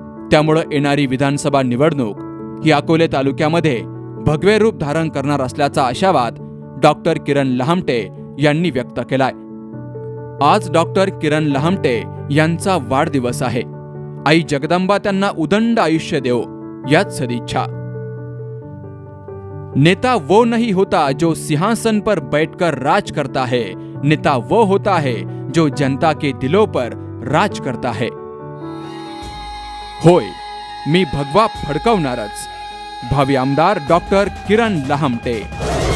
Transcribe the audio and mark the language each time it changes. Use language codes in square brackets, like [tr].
[mr] त्यामुळे येणारी विधानसभा निवडणूक ही अकोले तालुक्यामध्ये भगवे रूप धारण करणार असल्याचा आशावाद डॉक्टर किरण लहामटे यांनी व्यक्त केलाय. आज डॉक्टर किरण लहामटे यांचा वाढदिवस आहे. आई जगदंबा त्यांना उदंड आयुष्य देवो, याच सदिच्छा. [hi] नेता वो नहीं होता जो सिंहासन पर बैठकर राज करता है, नेता वो होता है जो जनता के दिलों पर राज करता है. [mr] होय, मी भगवा फडकवणारच. भावी आमदार डॉक्टर किरण लहामटे.